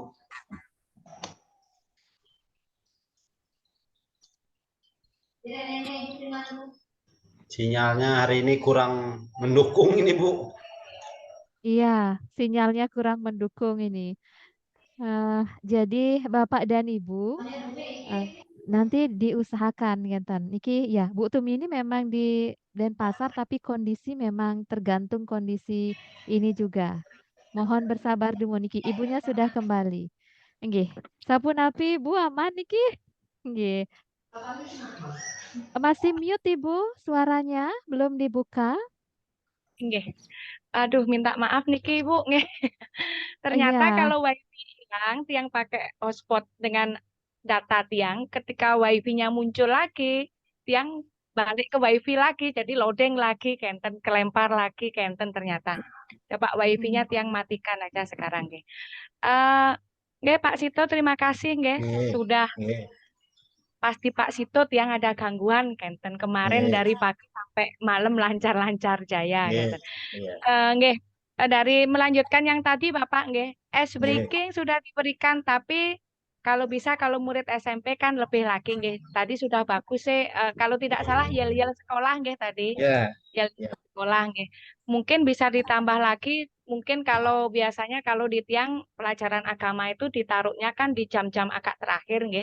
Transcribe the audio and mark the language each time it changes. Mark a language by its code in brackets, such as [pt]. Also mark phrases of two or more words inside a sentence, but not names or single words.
[id] Sinyalnya hari ini kurang mendukung ini, Bu. Iya, sinyalnya kurang mendukung ini. Jadi Bapak dan Ibu nanti diusahakan ngenten. Niki ya, Bu Tumi ini memang di Denpasar tapi kondisi memang tergantung kondisi ini juga. Mohon bersabar dulu niki. Ibunya sudah kembali. [ban] Nggih. Sampun api Bu aman niki? [id] Nggih. Masih mute Ibu suaranya belum dibuka? nggih. Aduh, minta maaf niki Ibu nggih. Ternyata Iya. kalau wifi tiang pakai hotspot dengan data tiang, ketika wifi-nya muncul lagi, tiang balik ke wifi lagi, jadi loading lagi, kenten kelempar lagi, kenten ternyata. Coba wifi-nya tiang matikan aja sekarang nggih. Nggih Pak Sito, terima kasih nggih sudah. Pasti Pak Sito tiang ada gangguan kenten kemarin dari pagi sampai malam lancar-lancar jaya kenten. Nggih. Dari melanjutkan yang tadi Bapak nggih, [en] ice breaking [id] sudah diberikan tapi kalau bisa kalau murid SMP kan lebih lagi nggih. Tadi sudah bagus sih kalau tidak salah yel-yel sekolah nggih tadi. Yel sekolah nggih. Mungkin bisa ditambah lagi, mungkin kalau biasanya kalau di tiang pelajaran agama itu ditaruhnya kan di jam-jam agak terakhir nggih.